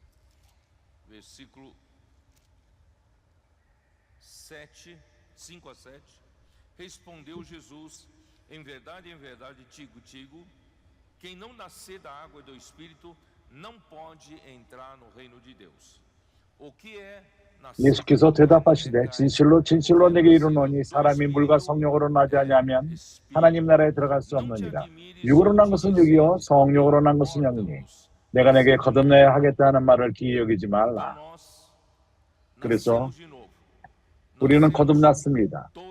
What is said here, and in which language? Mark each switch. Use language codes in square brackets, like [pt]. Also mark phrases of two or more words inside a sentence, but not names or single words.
[pt] 5 a 7 Respondeu Jesus, em verdade, digo, quem não nascer da água e do Espírito não pode entrar no reino de Deus. O que é [ko] 예수께서 대답하시되 진실로 진실로 내게 이르노니 사람이 물과 성령으로 나지 아니하면 하나님 나라에 들어갈 수 없느니라. 육으로 난 것은 육이요 성령으로 난 것은 영이니 내가 내게 거듭나야 하겠다 하는 말을 기이 여기지 말라. 그래서 우리는 거듭났습니다.